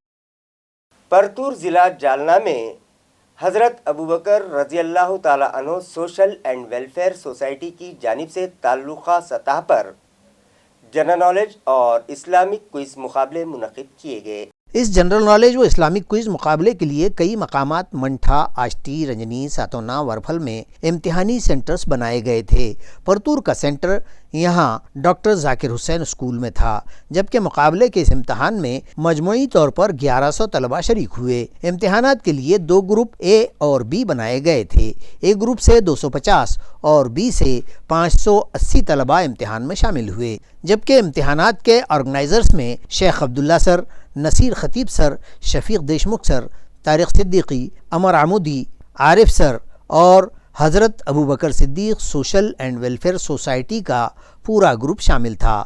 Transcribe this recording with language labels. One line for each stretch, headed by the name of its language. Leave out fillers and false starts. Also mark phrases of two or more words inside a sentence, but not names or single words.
Urdu: پرتور ضلع جالنہ میں حضرت ابوبکر رضی اللہ تعالی عنہ سوشل اینڈ ویلفیئر سوسائٹی کی جانب سے تعلقہ سطح پر
English: general knowledge
Urdu: اور
English: Islamic quiz
Urdu: مقابلے منعقد کیے گئے۔ اس
English: general knowledge
Urdu: و
English: Islamic quiz
Urdu: مقابلے کے لیے کئی مقامات منٹھا، آشٹی، رنجنی، ساتونا، ورپھل میں امتحانی سینٹرز بنائے گئے تھے۔ پرتور کا سینٹر یہاں ڈاکٹر ذاکر حسین اسکول میں تھا، جبکہ مقابلے کے اس امتحان میں مجموعی طور پر 1100 طلباء شریک ہوئے۔ امتحانات کے لیے 2 گروپ اے اور بی بنائے گئے تھے۔ اے گروپ سے 250 اور بی سے 580 طلباء امتحان میں شامل ہوئے، جبکہ امتحانات کے آرگنائزرز میں شیخ عبداللہ سر، نصیر خطیب سر، شفیق دیشمکھ سر، طارق صدیقی، عمر عمودی، عارف سر اور حضرت ابوبکر صدیق سوشل اینڈ ویلفیئر سوسائٹی کا پورا گروپ شامل تھا۔